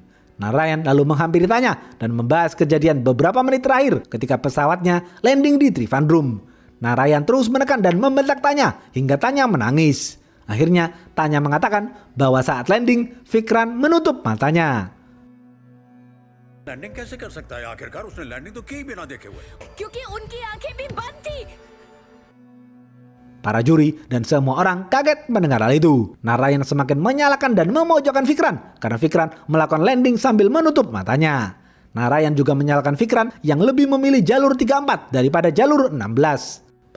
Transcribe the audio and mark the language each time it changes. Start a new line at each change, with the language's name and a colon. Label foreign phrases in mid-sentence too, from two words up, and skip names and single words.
Indonesian: Narayan lalu menghampiri Tanya dan membahas kejadian beberapa menit terakhir ketika pesawatnya landing di Trivandrum. Narayan terus menekan dan membentak Tanya hingga Tanya menangis. Akhirnya Tanya mengatakan bahwa saat landing Fikran menutup matanya.
Hindi: लैंडिंग कैसे कर सकता है? आखिरकार उसने लैंडिंग तो की बिना देखे हुए। क्योंकि उनकी आंखें भी बंद थी।
Indonesian: Para juri dan semua orang kaget mendengar hal itu. Narayan semakin menyalahkan dan memojokkan Fikran karena Fikran melakukan landing sambil menutup matanya. Narayan juga menyalahkan Fikran yang lebih memilih jalur 34 daripada jalur 16.